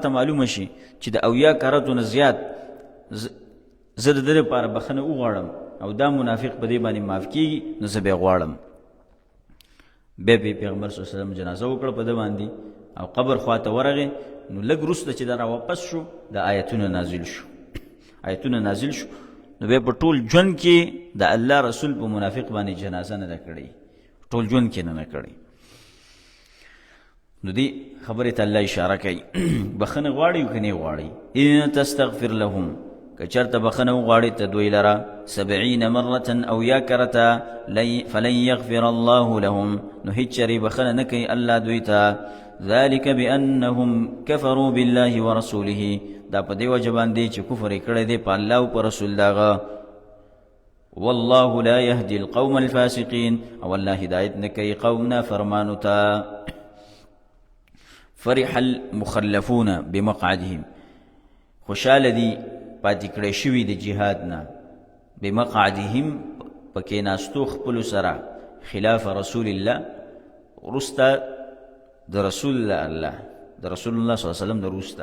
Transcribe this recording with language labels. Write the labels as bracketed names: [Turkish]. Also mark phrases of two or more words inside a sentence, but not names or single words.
[Pashto] ته معلومه شي چې د اویا کاراتو نه زیات زه د ده لپاره بخنه وغواړم او دا منافق په دې باندې معاف کېږي نو زه بیا غواړم بیا پیغمبر [Arabic] صلی الله علیه وسلم [Pashto] جنازه وکړه په ده باندې او قبر خواته ورغې نو لږ وروسته چې دا را واپس شو دا آیتونه نازل شو نو بیا په ټول ژوند کې د الله رسول په منافق باندې جنازه نه ده کړې ټول ژوند کې نه کړې نو دې خبرې ته الله اشاره کوي بخنه غواړي که نه غواړي [Arabic] ان تستغفر لهم [Pashto] که چېرته بخنه وغواړي ته دوی لره 70 مرة او یا کرته [Arabic] فلن یغفر الله لهم [Pashto] نو هیڅ چرې بخنه نه کوي الله دوی ته [Arabic] ذلك بأنهم كفروا بالله ورسوله، [Pashto] دا په دې وجه باندې چې کفر یې کړی دی په الله او په رسول داغه. [Arabic] والله لا يهدي القوم الفاسقين، [Pashto] او الله هدایت نه کوي قوم نافرمانو ته. [Arabic] فرح المخلفون بمقعدهم، [Pashto] خوشاله دي پاتې کړی شوي د جهاد نه، بمقعدهم په کېناستو خپلو سره، [Arabic] خلاف رسول الله، [Pashto] وروسته د [Arabic] رسول الله صلی الله علیه وسلم [Pashto] د وروسته.